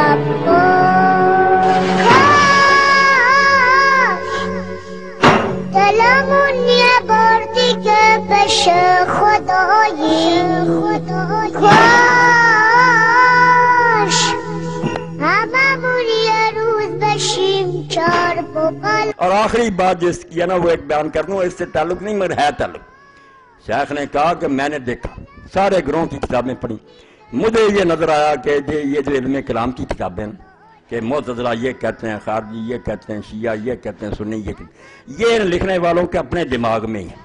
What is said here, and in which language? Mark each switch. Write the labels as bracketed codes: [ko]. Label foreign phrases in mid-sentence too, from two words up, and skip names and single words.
[fa] عباس کاش دلمون بردی که بشه خدایی کاش هممون یه روز بشیم چار بغل. [ur] اور آخری بات جو اس کی ہے نا وہ ایک بیان کر دوں، اس سے تعلق نہیں مگر ہے تعلق. شیخ نے کہا کہ میں نے دیکھا سارے گروہوں کی کتابیں پڑھی، مجھے یہ نظر آیا کہ یہ جو علم کلام کی کتابیں کہ معتزلہ یہ کہتے ہیں، خارجی یہ کہتے ہیں، شیعہ یہ کہتے ہیں، سنی یہ کہتے ہیں، یہ لکھنے والوں کے اپنے دماغ میں ہی ہیں.